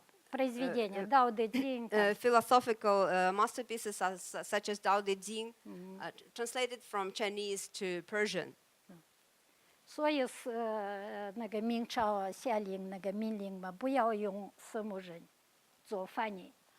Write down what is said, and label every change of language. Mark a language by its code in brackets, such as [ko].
[ru] произведения, Дао Дэ Цзинь, [en] philosophical masterpieces such as Dao De Jing, translated from Chinese to Persian. [zh] 所以是那个明朝下令那个命令嘛，不要用色目人做翻译。